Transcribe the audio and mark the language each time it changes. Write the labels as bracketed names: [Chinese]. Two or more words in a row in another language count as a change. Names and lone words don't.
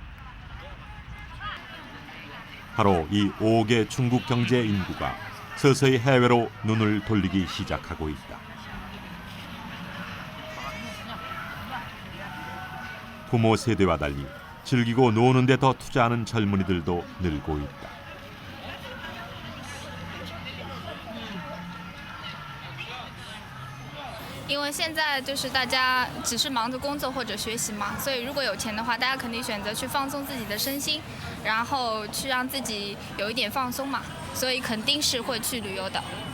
[Korean] 바로 이 5억의 중국 경제 인구가 서서히 해외로 눈을 돌리기 시작하고 있다. 부모 세대와 달리 즐기고 노는 데 더 투자하는 젊은이들도 늘고 있다. [Chinese] 因为现在就是大家只是忙着工作或者学习嘛，所以如果有钱的话，大家肯定选择去放松自己的身心，然后去让自己有一点放松嘛，所以肯定是会去旅游的。